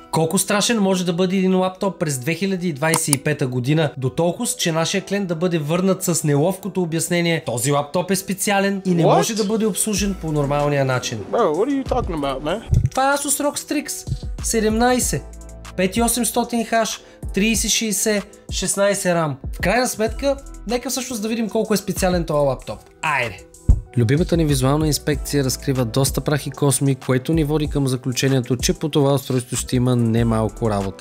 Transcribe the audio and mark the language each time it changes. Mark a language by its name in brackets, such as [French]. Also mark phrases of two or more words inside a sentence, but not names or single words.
[Bulgarian] Колко страшен може да бъде един лаптоп през 2025 година, до толкова, че нашия клиент да бъде върнат с неловкото обяснение: този лаптоп е специален и не може да бъде обслужен по нормалния начин. [English] Bro, what are you talking about, man? [Bulgarian] Това е Asus ROG Strix 17, 5800H, 3060, 16 RAM. В крайна сметка, нека всъщност да видим колко е специален този лаптоп. Айде! Любимата ни визуална инспекция разкрива доста прах и косми, което ни води към заключението, че по това устройство ще има немалко работа.